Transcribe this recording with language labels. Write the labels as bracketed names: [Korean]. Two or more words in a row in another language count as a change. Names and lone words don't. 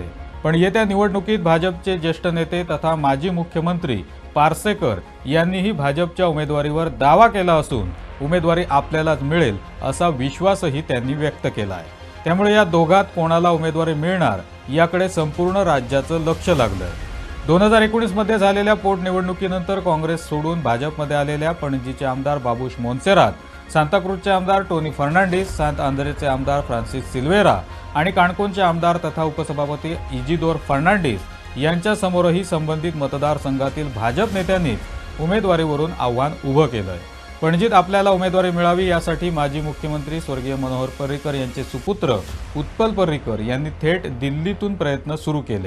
[Marathi] पण येत्या निवडणुकीत भाजपचे ज्येष्ठ नेते तथा माजी मुख्यमंत्री पार्सेकर यांनीही भाजपच्या उमेदवारीवर दावा केला असून उमेदवारी आपल्यालाच मिळेल असा विश्वासही त्यांनी व्यक्त केला आहे. त्यामुळे या दोघात कोणाला उमेदवारी मिळणार याकडे संपूर्ण राज्याचं लक्ष लागलंय. 2019 मध्ये झालेल्या पोटनिवडणुकीनंतर काँग्रेस सोडून भाजपमध्ये आलेल्या पणजीचे आमदार बाबूश मोन्सेरात, सांताक्रूजचे आमदार टोनी फर्नांडिस, सांत आंद्रेचे आमदार फ्रान्सिस सिल्वेरा आणि काणकोणचे आमदार तथा उपसभापती इजिदोर फर्नांडिस यांच्या समोरही संबंधित मतदारसंघातील भाजप नेत्यांनीच उमेदवारीवरून आव्हान उभं केलंय. पणजीत आपल्याला उमेदवारी मिळावी यासाठी माजी मुख्यमंत्री स्वर्गीय मनोहर पर्रीकर यांचे सुपुत्र उत्पल पर्रीकर यांनी थेट दिल्लीतून प्रयत्न सुरू केले.